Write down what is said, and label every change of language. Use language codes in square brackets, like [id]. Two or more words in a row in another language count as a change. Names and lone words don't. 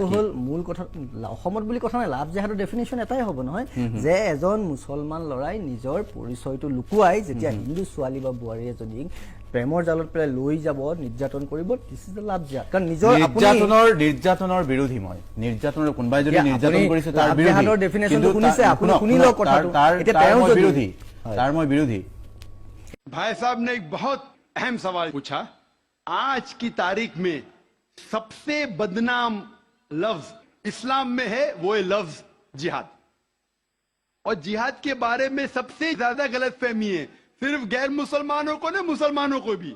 [as] হ'ল মূল কথা অসমত বুলি কথা নাই লাভ জিহাদৰ ডেফিনিশ্যন এটাই হ'ব নহয় যে এজন মুছলমান ল'ৰাই নিজৰ পৰিচয়টো লুকুৱাই যেতিয়া হিন্দু ছোৱালী বা বোৱাৰী এজনীক প্ৰেমৰ জালত পেলাই লৈ যাব নিৰ্যাতন কৰিব [en] this is the love jihad [as] কাৰণ নিজৰ নিৰ্যাতনৰ বিৰোধী মই নিৰ্যাতনৰ কোনোবাই যদি নিৰ্যাতন কৰিছে তাৰ বিৰোধী জিহাদৰ ডেফিনিশ্যনটো শুনিছে আপুনি শুনিলক কথাটো এতিয়া তেওঁ বিৰোধী তাৰ মই বিৰোধী [hi] भाई साहब ने एक बहुत अहम सवाल पूछा। आज की तारीख में सबसे बदनाम लफ्ज इस्लाम में है वो है लफ्ज जिहाद। और जिहाद के बारे में सबसे ज्यादा गलतफहमी है सिर्फ गैर मुसलमानों को नहीं, मुसलमानों को भी।